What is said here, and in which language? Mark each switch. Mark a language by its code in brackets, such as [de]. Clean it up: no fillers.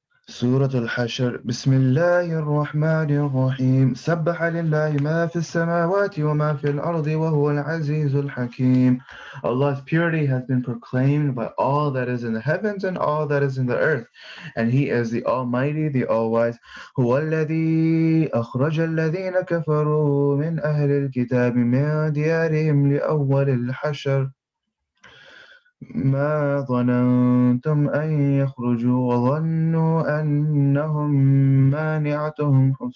[ar] سورة الحشر بسم الله الرحمن الرحيم سبح لله ما في السماوات وما في الأرض وهو العزيز الحكيم. [en] Allah's purity has been proclaimed by all that is in the heavens and all that is in the earth, and He is the Almighty, the All-Wise. [ar] هو الذي أخرج الذين كفروا من أهل الكتاب من ديارهم لأول الحشر ما ظننتم أن يخرجوا وظنوا أنهم مانعتهم